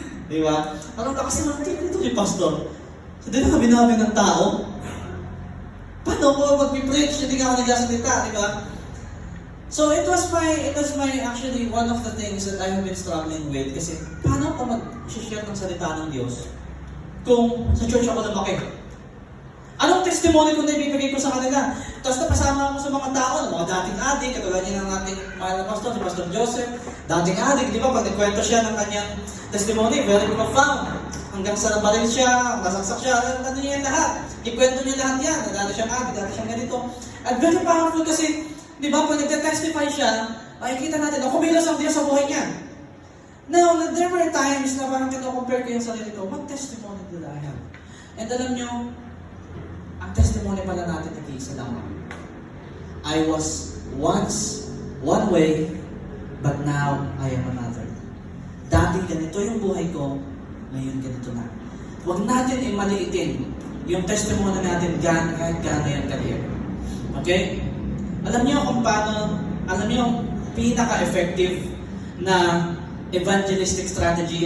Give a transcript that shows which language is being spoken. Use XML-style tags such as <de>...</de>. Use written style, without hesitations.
<tl>Di ba? Parang lakas naman ito si Pastor. So, di na ka binabi ng tao. Paano ko mag-preach, hindi ka ako nagsasalita, di ba?</tl> <en>So it was my actually one of the things that I have been struggling with</en> <tl>kasi paano ako mag-share ng salita ng Diyos kung sa church ako lumaki? Anong testimony ko na ibibigay ko sa kanila? Tapos napasama ako sa mga tao, mga dating adik, katulad niya ng ating mahal na pastor, si Pastor Joseph, dating adik, di ba? Pag nagkwento siya ng kanyang testimony,</tl> <en>very profound.</en> <tl>Hanggang sa nabaril siya, nasaksak siya, ano niya yan lahat. Ikwento niya lahat yan, dati siyang adik, dati siyang ganito. At</tl> <en>very powerful</en> <tl>kasi, di ba, pag nagka-testify siya, makikita natin na kumilos ang Diyos sa buhay niya.</tl> <en>Now, there were times</en> <tl>na parang kino-compare ko yung sarili ko,</tl> <en>what testimony did I have?</en> <tl>And alam niyo, ang testimony pala natin ay isa lang.</tl> <en>I was once one way, but now I am another.</en> <tl>Dati ganito yung buhay ko, ngayon ganito na. Huwag natin imaliitin yung testimony natin kahit gaano yan kaliit. Okay? Alam niyo kung paano, alam niyo yung pinaka-effective na evangelistic strategy.</tl>